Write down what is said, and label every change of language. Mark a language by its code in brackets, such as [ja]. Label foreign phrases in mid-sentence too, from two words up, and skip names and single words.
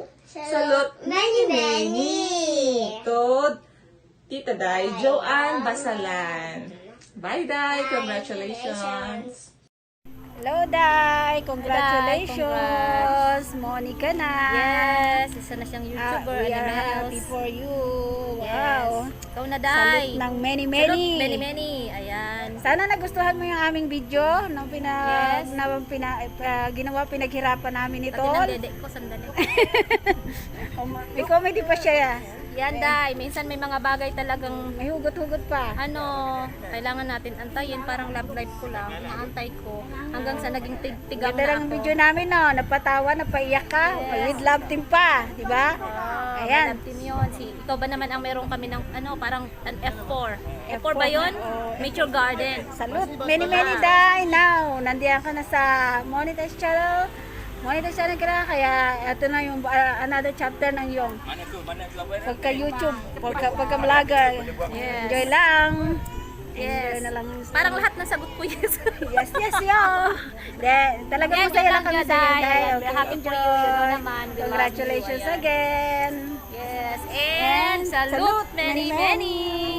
[en] Salute many, many. To Tita Day, Joanne Basalan. Bye, Day. Congratulations. Hello, Day! Congratulations! Monica na! Yes, [tl] isa na siyang YouTuber. [en] We are Animals. happy for you. Yes. Wow! [tl] Ikaw na, Day. [en] Salute ng many, Salute, many. many, many. [tl] Ayan. Sana nagustuhan mo yung aming video nung [en] Yes. [tl] ginawa, pinaghirapan namin ito. Pati ng dede ko, sandali. May comedy pa siya. Yan, Day. Minsan may mga bagay talagang may hugot-hugot pa. Kailangan natin antayin. Parang [en] love life [tl] ko lang. Naantay ko. Hanggang sa naging tigang Ganda na ng ako. video namin, no? Napatawa, napaiyak ka. [en] Yes. With love team [tl] pa. Di ba? Ayan. [en] Love team yun. [tl] Ikaw ba naman ang meron kami ng parang an F4. F4 ba yun? Mature Garden. [en] Salute. Many, many, Day. Now, [tl] nandiyan ka na sa Monetize Channel. Monetize Channel ka na. Kaya, ito na yung [en] another chapter [tl] ng yung pagka-YouTube, pagka-vlogger. [en] Yes. [tl] Enjoy lang. [en] Yes. [tl] Enjoy na lang. Parang lahat ng sagot ko yes. [en] Yes, yo. Talaga [tl] Yan, masaya yan lang kami yan, sa iyo, Day. Day. [en] We're happy for you. You know naman. We love you. Congratulations [tl] Ayan. [en] again. Yes. And salute many, many.